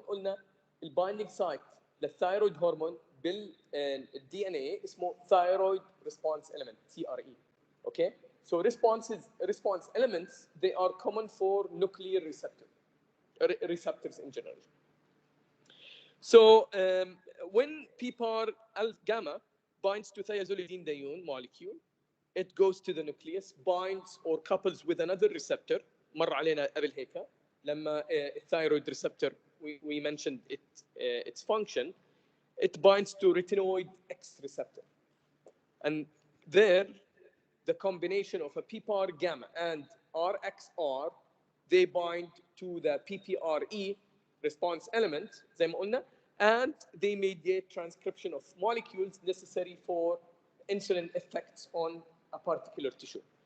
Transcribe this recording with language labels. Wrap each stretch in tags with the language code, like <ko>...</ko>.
<ar>قلنا البايندينج سايت للثايرويد هرمون بالدي ان اي اسمه</ar> <en>thyroid response element</en> <ar>TRE.</ar> <en>Okay, so response elements, they are common for nuclear receptors in general. So when PPAR gamma binds to thiazolidinedione molecule, it goes to the nucleus, binds or couples with another receptor.</en> <ar>مر علينا قبل هيك لما الثايرويد receptor</ar> <en>we mentioned its function. It binds to retinoid X receptor, and there the combination of a PPAR gamma and RXR they bind to the PPRE response element</en> <ar>زي ما قلنا,</ar> <en>and they mediate transcription of molecules necessary for insulin effects on a particular tissue.</en>